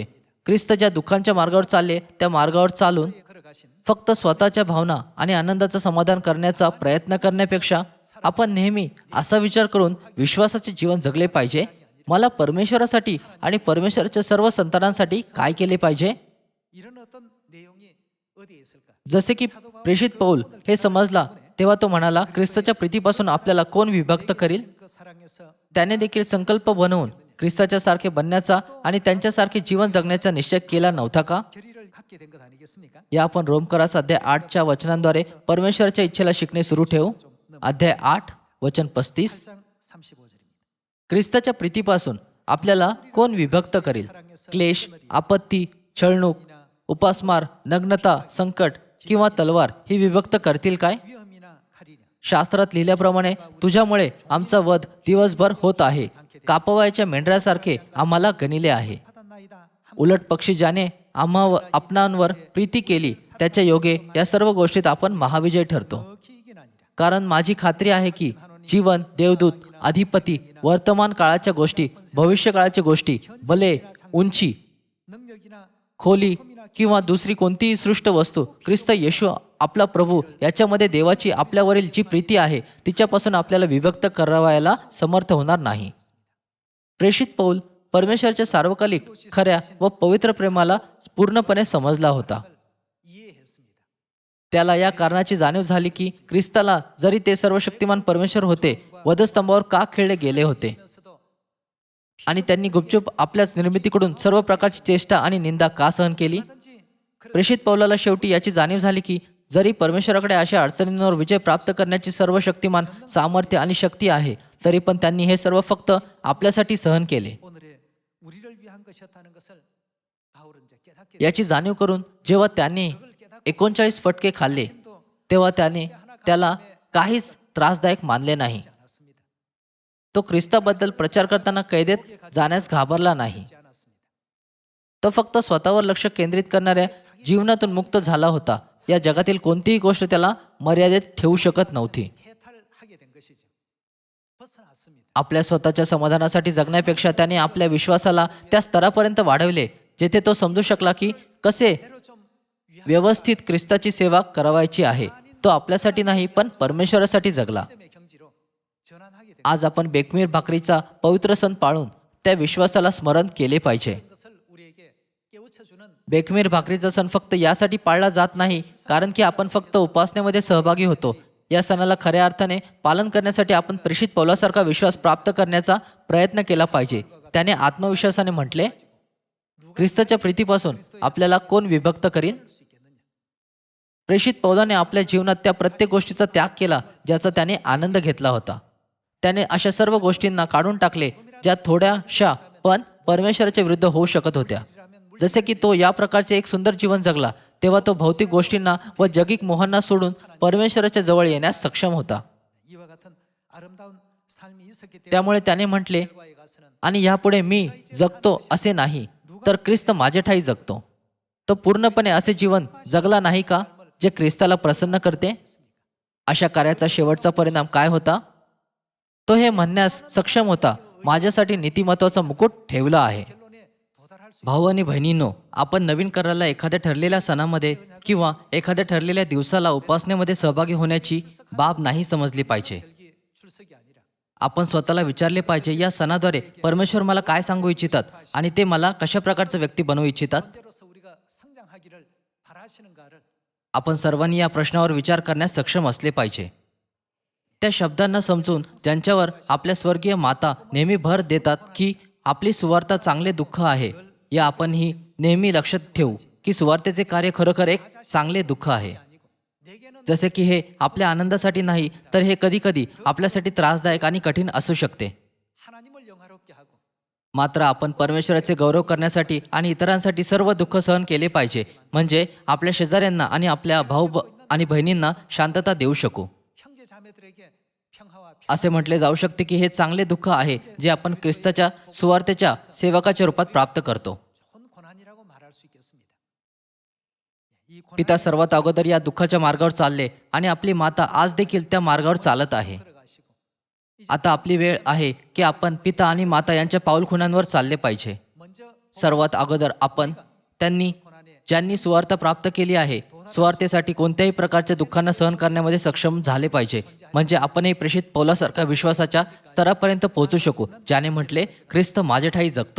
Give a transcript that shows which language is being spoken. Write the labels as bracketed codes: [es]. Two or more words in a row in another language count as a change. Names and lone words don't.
[mr] ख्रिस्त ज्या दुःखांच्या मार्गावर चालले त्या मार्गावर चालून [ko] 걸어가신 [mr] फक्त स्वतःच्या भावना आणि आनंदाचं समाधान करण्याचा प्रयत्न करण्यापेक्षा आपण नेहमी असा विचार करून विश्वासाचे जीवन जगले पाहिजे. मला परमेश्वरासाठी आणि परमेश्वराच्या सर्व संतानांसाठी काय केले पाहिजे? [ko] 이런 어떤 내용이 어디에 있을까? [mr] जसे की प्रेषित पौल हे समजला तेव्हा तो म्हणाला, ख्रिस्ताच्या प्रीतीपासून आपल्याला कोण विभक्त करील? [ko] 그 사랑에서 [mr] त्याने देखील संकल्प बनवून ख्रिस्ताच्या सारखे बनण्याचा आणि त्यांच्यासारखे जीवन जगण्याचा निश्चय केला नव्हता का? [ko] 결의를 갖게 된 것 아니겠습니까? [mr] या आपण रोमकरास अध्याय 8च्या वचनांद्वारे परमेश्वराच्या इच्छेला शिकणे सुरू ठेवू. अध्याय 8 वचन 35. [ko] 8장 35절입니다. [mr] ख्रिस्ताच्या प्रीतीपासून आपल्याला कोण विभक्त करील? क्लेश, आपत्ती, छळणूक, उपासमार, नग्नता, संकट किंवा तलवार ही विभक्त करतील काय? [ko] 위험이나 칼이냐 [mr] शास्त्रात लिहिल्याप्रमाणे तुझ्यामुळे आमचा वध दिवसभर होत आहे. कापवायच्या मेंढरासारखे आम्हाला गणिले आहे. [ko] 받았나이다. [mr] उलट पक्षी ज्याने आपणांवर प्रीती केली त्याच्या योगे या सर्व गोष्टीत आपण महाविजय ठरतो. [ko] 덕히 이긴 아니라. [mr] कारण माझी खात्री आहे की जीवन, देवदूत, अधिपती, वर्तमान काळाच्या गोष्टी, भविष्य काळाच्या गोष्टी, बले, उंची, [ko] 능력이나 [mr] खोली किंवा दुसरी कोणतीही सृष्ट वस्तू ख्रिस्त येशू आपला प्रभू याच्यामध्ये देवाची आपल्यावरील जी प्रीती आहे तिच्यापासून आपल्याला विभक्त करावायला समर्थ होणार नाही. प्रेषित पौल परमेश्वराच्या सार्वकालिक खऱ्या व पवित्र प्रेमाला पूर्णपणे समजला होता. [ko] 이해했습니다. [mr] त्याला या कारणाची जाणीव झाली की ख्रिस्ताला जरी ते सर्वशक्तिमान परमेश्वर होते, वधस्तंभावर का खेळले गेले होते [ko] 그러면서도 [mr] आणि त्यांनी गुपचूप आपल्याच निर्मितीकडून सर्व प्रकारची चेष्टा आणि निंदा का सहन केली. [ko] 얼마든지 그런 [mr] प्रेषित पौलाला शेवटी याची जाणीव झाली की जरी परमेश्वराकडे अशा अडचणींवर विजय प्राप्त करण्याची सर्व शक्तिमान सामर्थ्य आणि शक्ती आहे, तरी पण त्यांनी हे सर्व फक्त आपल्यासाठी सहन केले. [ko] 오늘의 우리를 위한 것이었다는 것을 바울은 이제 깨닫게 [mr] याची जाणीव करून जेव्हा त्याने 39 फटके खाल्ले, तेव्हा त्याने त्याला काहीच त्रासदायक मानले नाही. [ko] 않았습니다. [mr] तो ख्रिस्ताबद्दल प्रचार करताना कैदेत जाण्यास घाबरला नाही. [ko] 않았습니다. [mr] तो फक्त स्वतःवर लक्ष केंद्रित करणाऱ्या जीवनातून मुक्त झाला होता. या जगातील कोणतीही गोष्ट त्याला मर्यादित ठेवू शकत नव्हती. [ko] 해탈하게 된 것이죠. 벗어났습니다. [mr] आपल्या स्वतःच्या समाधानासाठी जगण्यापेक्षा त्याने आपल्या विश्वासाला त्या स्तरापर्यंत वाढवले जेथे तो समजू शकला की कसे [ko] 대로 좀 [mr] व्यवस्थित ख्रिस्ताची सेवा करावायची आहे. तो आपल्यासाठी नाही पण परमेश्वरासाठी जगला. [ko] 믿음의 경지로 전환하게 된 [mr] आज आपण बेकमीर भाकरीचा पवित्र सण पाळून त्या विश्वासाला स्मरण केले पाहिजे. [ko] 것을 우리에게 깨우쳐주는 [mr] बेकमीर भाकरीचा सण फक्त यासाठी पाळला जात नाही कारण की आपण फक्त उपासनेमध्ये सहभागी होतो. या सणाला खऱ्या अर्थाने पालन करण्यासाठी आपण प्रेषित पौलासारखा विश्वास प्राप्त करण्याचा प्रयत्न केला पाहिजे. त्याने आत्मविश्वासाने म्हटले, ख्रिस्ताच्या प्रीतीपासून आपल्याला कोण विभक्त करीन. [ko] 수 있겠느냐. [mr] प्रेषित पौलाने आपल्या जीवनात त्या प्रत्येक गोष्टीचा त्याग केला ज्याचा त्याने आनंद घेतला होता. त्याने अशा सर्व गोष्टींना काढून टाकले ज्या थोड्याशा पण परमेश्वराच्या विरुद्ध होऊ शकत होत्या. जसे की तो या प्रकारचे एक सुंदर जीवन जगला तेव्हा तो भौतिक गोष्टींना व जगिक मोहांना सोडून परमेश्वराच्या जवळ येण्यास सक्षम होता. [ko] 이와 같은 아름다운 삶이 있었기 때문에 [mr] त्यामुळे त्याने म्हटले, [ko] 결과에 가서는 [mr] आणि यापुढे मी जगतो असे नाही तर ख्रिस्त माझ्या ठायी जगतो. तो पूर्णपणे असे जीवन जगला नाही का जे ख्रिस्ताला प्रसन्न करते. अशा कार्याचा शेवटचा परिणाम काय होता. तो हे म्हणण्यास सक्षम होता, माझ्यासाठी नीतिमत्वाचा मुकुट ठेवला आहे. [ko] 결론에 도달할 수 [mr] भाऊ आणि बहिणींनो, आपण नवीन कराराला एखाद्या ठरलेल्या सणामध्ये किंवा एखाद्या ठरलेल्या दिवसाला उपासनेमध्ये सहभागी होण्याची बाब नाही समजली पाहिजे. [ko] 절기 출석이 아니라 [mr] आपण स्वतःला विचारले पाहिजे, या सणाद्वारे परमेश्वर मला काय सांगू इच्छितात आणि ते मला कशा प्रकारचा व्यक्ती बनवू इच्छितात. [ko] 언제로서 우리가 성장하기를 바라시는가를 [mr] आपण सर्वांनी या प्रश्नावर विचार करण्यास सक्षम असले पाहिजे. त्या शब्दांना समजून ज्यांच्यावर आपल्या स्वर्गीय माता नेहमी भर देतात की आपली सुवार्ता चांगले दुःख आहे, या आपणही नेहमी लक्षात ठेवू की सुवार्तेचे कार्य खरोखर एक चांगले दुःख आहे. [ko] 아니고 내게는 [mr] जसे की हे आपल्या आनंदासाठी नाही तर हे कधीकधी आपल्यासाठी त्रासदायक आणि कठीण असू शकते. [ko] 하나님을 영화롭게 하고 [mr] मात्र आपण परमेश्वराचे गौरव करण्यासाठी आणि इतरांसाठी सर्व दुःख सहन केले पाहिजे, म्हणजे आपल्या शेजाऱ्यांना आणि आपल्या आणि बहिणींना शांतता देऊ शकू. [ko] 형제 자매들에게 평화와 [mr] असे म्हटले जाऊ शकते की हे चांगले दुःख आहे जे आपण ख्रिस्ताच्या सुवार्तेच्या सेवकाच्या रूपात प्राप्त करतो. [ko] 좋은 고난이라고 말할 수 있겠습니다. 이 [mr] पिता सर्वात अगोदर या दुःखाच्या मार्गावर चालले आणि आपली माता आज देखील त्या मार्गावर चालत आहे. [ko] 들어가시고 [mr] आता आपली वेळ आहे की आपण पिता आणि माता यांच्या पाऊलखुणांवर चालले पाहिजे. [ko] 먼저 [mr] सर्वात अगोदर आपण त्यांनी [ko] 고난에 [mr] ज्यांनी सुवार्ता प्राप्त केली आहे, सुवार्तेसाठी कोणत्याही प्रकारच्या दुःखांना सहन करण्यामध्ये सक्षम झाले पाहिजे, म्हणजे आपणही प्रेषित पौलासारख्या विश्वासाच्या स्तरापर्यंत पोहोचू शकू ज्याने म्हटले, ख्रिस्त माझ्या ठायी जगतो.